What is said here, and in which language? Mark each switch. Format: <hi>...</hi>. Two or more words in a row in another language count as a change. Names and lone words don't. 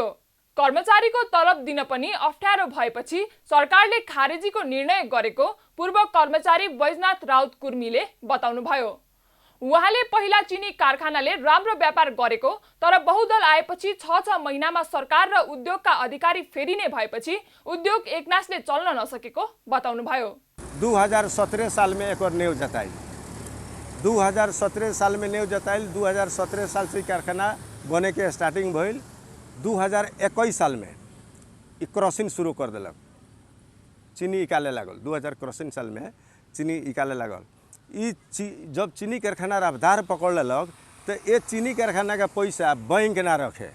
<ne>कर्मचारीको तलब दिन पनि अप्ठ्यारो भएपछि सरकारले खारेजीको निर्णय गरेको पूर्व कर्मचारी बैजनाथ राउत कुर्मीले बताउनुभयो। उहाँले पहिला चिनी कारखानाले राम्रो व्यापार गरेको तर बहुदल आएपछि 6 महिनामा सरकार र उद्योगका अधिकारी फेरिने भएपछि उद्योग एकनासले चल्न नसकेको बताउनुभयो।</ne> <bho>2017 साल में एक और नींव जताई, 2017 साल में नींव जताइल, 2017 साल से कारखाना बने के स्टार्टिंग भइल। 2021 साल में क्रॉसिंग शुरू कर दिलक, चीनी इकाले लागल। 2000 क्रॉसिंग साल में चीनी इकाले लागल। जब चीनी कारखाना रफ्तार पकड़ लेलक तो ये चीनी कारखाना का पैसा बैंक ना रखे।</bho>